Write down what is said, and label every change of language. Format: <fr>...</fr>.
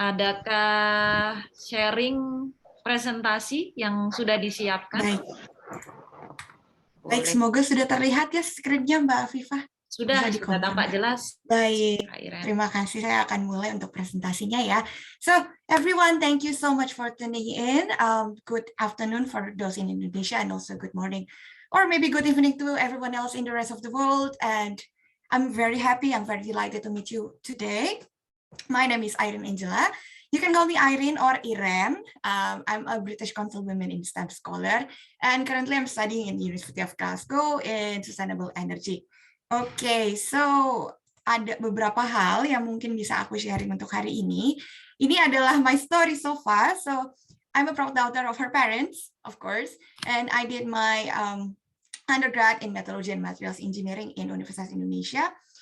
<id>Adakah sharing presentasi yang sudah disiapkan? Baik, semoga sudah terlihat ya screen-nya Mbak Afifah. Sudah tampak jelas. Baik, terima kasih. Saya akan mulai untuk presentasinya ya.</id> <en>So, everyone, thank you so much for tuning in. Good afternoon for those in Indonesia and also good morning or maybe good evening to everyone else in the rest of the world. And I'm very happy, I'm very delighted to meet you today. My name is Irene Angela. You can call me Irene or Iren. I'm a British Council Women in STEM scholar, and currently I'm studying in the University of Glasgow in sustainable energy.</en> <id>Oke, so ada beberapa hal yang mungkin bisa aku sharing untuk hari ini. Ini adalah</id> <en>my story so far. So I'm a proud daughter of her parents, of course, and I did my undergrad in Metallurgy and Materials Engineering in Universitas Indonesia.</en>